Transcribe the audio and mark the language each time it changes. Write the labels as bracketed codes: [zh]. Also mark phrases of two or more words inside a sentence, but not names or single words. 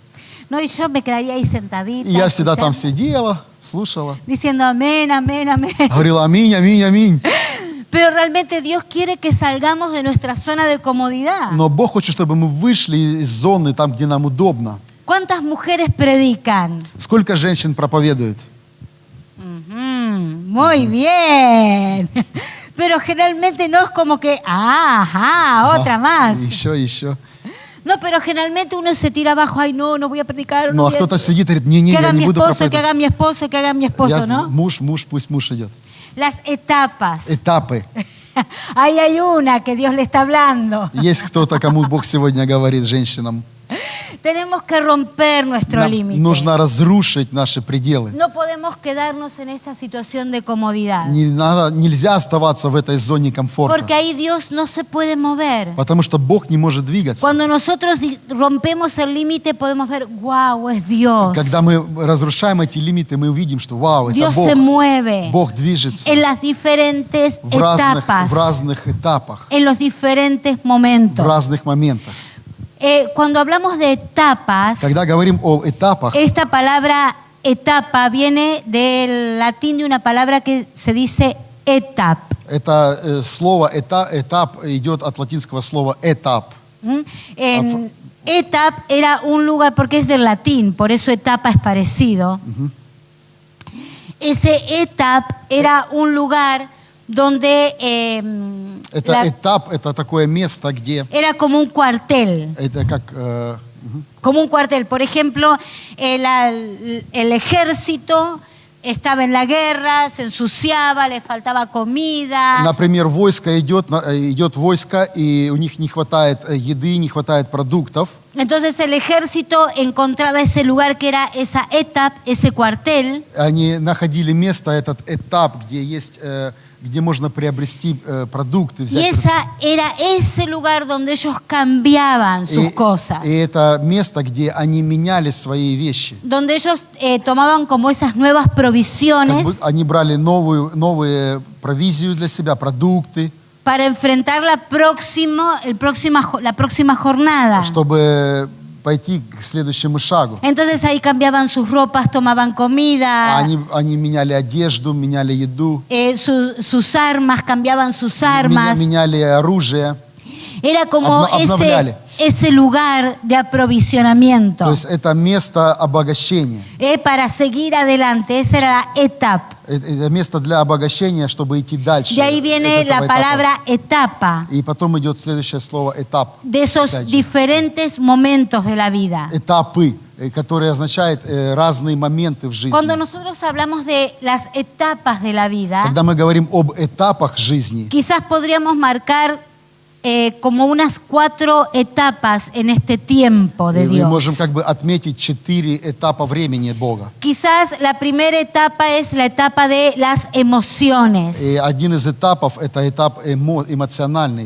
[es] No, y yo me quedaría ahí sentadita, [ru] И я всегда там [es] escuchando, [ru] сидела, слушала, [es] diciendo amén, amén, amén. [ru] говорила аминь, аминь, аминь. [es] Pero realmente Dios quiere que salgamos de nuestra zona de comodidad. [ru] Но Бог хочет, чтобы мы вышли из зоны там, где нам удобно. [es] ¿Cuántas mujeres predican? [ru] Сколько женщин проповедует? [es] Muy bien. Pero generalmente no es como que, otra más. [ru] Еще. [es] No, pero generalmente uno se tira abajo, ay, no voy a predicar. [ru] Ну, [es] No [ru] а [es] voy a [ru] кто-то [es] hacer. [ru] сидит и говорит, не, [es] Que [ru] я [es] haga [ru] не [es] mi [ru] буду [es] esposo, que haga [ru] проповедовать. [es] mi esposo, que haga mi esposo, ¿no? [ru] Муж, пусть муж идет. [es] Las etapas. [ru] Этапы. [es] Ahí hay una que Dios le está hablando. [ru] Есть кто-то, кому Бог сегодня говорит, женщинам. [es] Tenemos que romper nuestro [ru] Нам [es] límite. [ru] нужно разрушить наши пределы. [es] No podemos quedarnos en esa situación de comodidad. [ru] Нельзя оставаться в этой зоне комфорта, [es] Porque ahí Dios no se puede mover. [ru] потому что Бог не может двигаться. [es] Cuando nosotros rompemos el límite podemos ver, wow, es Dios. [ru] Когда мы разрушаем эти лимиты, мы увидим, что вау, это [es] Dios [ru] Бог. [es] se mueve [ru] Бог движется [es] en las diferentes [ru] в [es] etapas, [ru] разных этапах, [es] en los diferentes [ru] в [es] momentos. [ru] разных моментах. [es] Cuando hablamos de etapas, [ru] Когда говорим о этапах, [es] esta palabra etapa viene del latín de una palabra que se dice etap. [ru] Это слово этап идет от латинского слова этап. [es] Etap era un lugar, porque es del latín, por eso etapa es parecido. Ese etap era un lugar donde [ru] Этап это такое место, где [es] era como un cuartel. [ru] это как [es] Como un cuartel. Por ejemplo, el ejército estaba en la guerra, se ensuciaba, le faltaba comida. [ru] например, войско идет войско, и у них не хватает еды, не хватает продуктов. [es] Entonces el ejército encontraba ese lugar que era esa etapa, ese cuartel. [ru] Они находили место, этот этап, где есть, где можно приобрести продукты, [es] Y [ru] взять. [es] era ese lugar donde ellos cambiaban sus cosas. [ru] И это место, где они меняли свои вещи. [es] Donde ellos tomaban como esas nuevas [ru] Как [es] provisiones [ru] бы они брали новые провизию для себя, продукты, [es] para enfrentar la próxima jornada. [ru] чтобы пойти к следующему шагу. [es] Entonces ahí cambiaban sus ropas, tomaban comida, [ru] Они меняли одежду, меняли еду, [es] sus armas, cambiaban sus armas. [ru] меняли оружие. [es] Era como [ru] Обновляли. [es] ese lugar de aprovisionamiento. [ru] То есть это место обогащения. [es] Para seguir adelante, esa era la etapa. [ru] Это место для обогащения, чтобы идти дальше. [es] De ahí viene [ru] этого [es] la [ru] этапа. [es] palabra etapa, [ru] И потом идет следующее слово этап. [es] de esos [ru] Опять же. [es] diferentes momentos de la vida. [ru] Этапы, которые означают разные моменты в жизни. [es] Cuando nosotros hablamos de las etapas de la vida, [ru] Когда мы говорим об этапах жизни, [es] quizás podríamos marcar como unas 4 etapas en este tiempo de [ru] мы можем [es] Dios. [ru] как бы отметить 4 этапа времени Бога. [es] Quizás la primera etapa es la etapa de las emociones. [ru] И один из этапов – это этап эмоциональный.